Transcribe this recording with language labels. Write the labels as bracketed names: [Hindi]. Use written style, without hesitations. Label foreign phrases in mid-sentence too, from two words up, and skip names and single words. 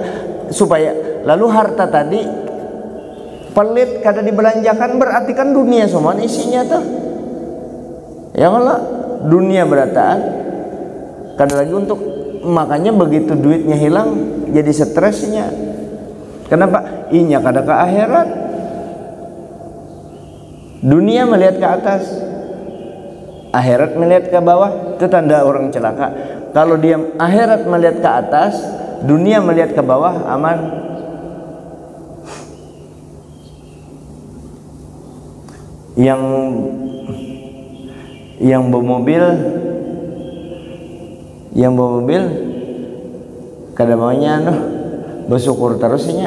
[Indonesian] Supaya lalu harta tadi pelit kada dibelanjakan, berarti kan dunia semua isinya tuh. Ya kalau dunia berataan kada lagi untuk, makanya begitu duitnya hilang jadi stresnya. [Banjar] Kenapa? Inya kada ke akhirat. [Indonesian] Dunia melihat ke atas, akhirat melihat ke bawah. Itu tanda orang celaka. Kalau dia akhirat melihat ke atas, dunia melihat ke bawah, aman. Yang bawa mobil kada maunya bersyukur terusnya.